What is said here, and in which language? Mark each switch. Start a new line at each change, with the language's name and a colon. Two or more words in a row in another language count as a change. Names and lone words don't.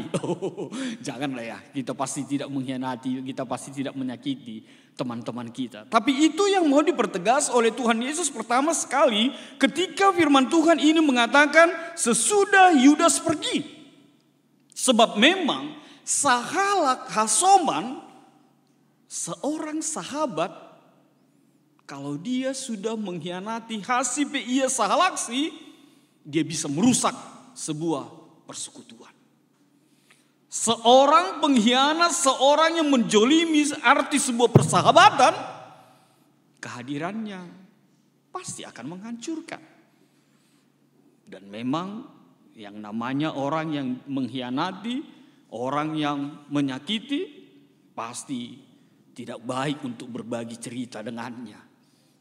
Indonesian: Oh, janganlah ya, kita pasti tidak mengkhianati, kita pasti tidak menyakiti teman-teman kita. Tapi itu yang mau dipertegas oleh Tuhan Yesus pertama sekali ketika firman Tuhan ini mengatakan sesudah Yudas pergi. Sebab memang
Batak Simalungun: sahalak hasoman
Indonesian: seorang sahabat kalau dia sudah mengkhianati
Batak Simalungun: hasibe ia sahalaksi,
Indonesian: dia bisa merusak sebuah persekutuan. Seorang pengkhianat, seorang yang menjolimi arti sebuah persahabatan, kehadirannya pasti akan menghancurkan. Dan memang yang namanya orang yang mengkhianati, orang yang menyakiti, pasti tidak baik untuk berbagi cerita dengannya.